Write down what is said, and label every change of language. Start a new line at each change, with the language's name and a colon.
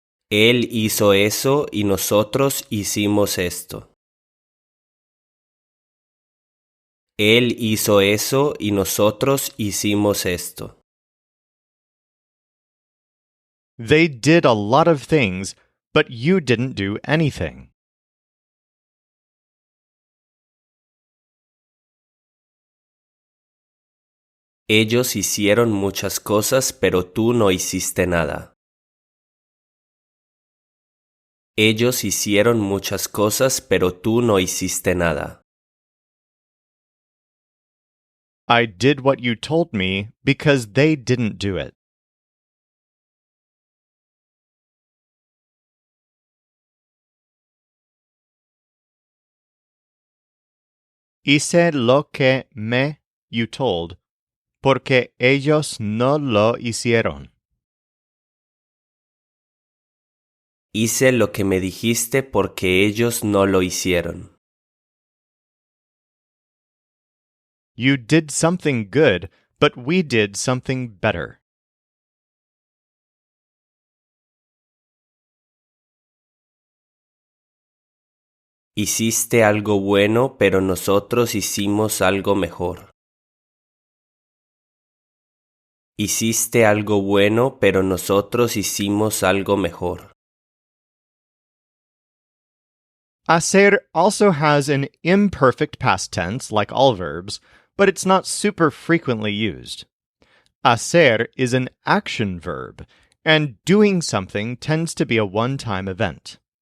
Spanish: Él hizo eso y nosotros hicimos esto. Él hizo eso y nosotros hicimos esto.
English: They did a lot of things, but you didn't do anything.
Spanish: Ellos hicieron muchas cosas, pero tú no hiciste nada. Ellos hicieron muchas cosas, pero tú no hiciste nada.
English: I did what you told me because they didn't do it.
Spanish: Hice lo que
English: you told,
Spanish: porque ellos no lo hicieron. Hice lo que me dijiste porque ellos no lo hicieron.
English: You did something good, but we did something better.
Spanish: Hiciste algo bueno, pero nosotros hicimos algo mejor. Hiciste algo bueno, pero nosotros hicimos algo mejor.
English: Hacer also has an imperfect past tense, like all verbs, but it's not super frequently used. Hacer is an action verb, and doing something tends to be a one-time event.